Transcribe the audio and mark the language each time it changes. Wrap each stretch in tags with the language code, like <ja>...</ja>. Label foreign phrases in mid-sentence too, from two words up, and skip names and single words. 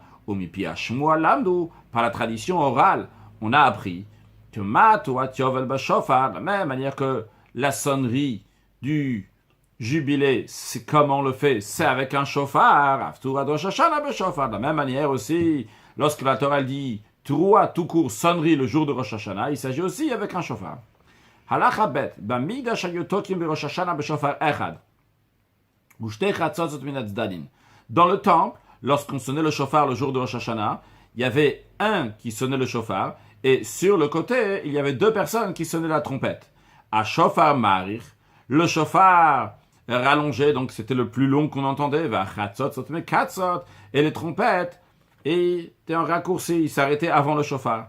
<fr>Par la tradition orale, on a appris que de la même manière que la sonnerie du jubilé, c'est comment on le fait, c'est avec un shofar. De la même manière aussi, lorsque la Torah dit Teruah tout court, sonnerie le jour de Rosh Hashanah, il s'agit aussi avec un shofar.</fr> <he>הלכה ב, במקדש היו תוקעים בראש השנה בשופר אחד.</he> <fr>Dans le temple, lorsqu'on sonnait le shofar le jour de Rosh Hashanah, il y avait un qui sonnait le shofar, et sur le côté, il y avait 2 personnes qui sonnaient la trompette. À</fr> <he>שופר מאריך,</he> <fr>le shofar rallongé, donc c'était le plus long qu'on entendait, et les trompettes étaient en raccourci, ils s'arrêtaient avant le shofar.</fr>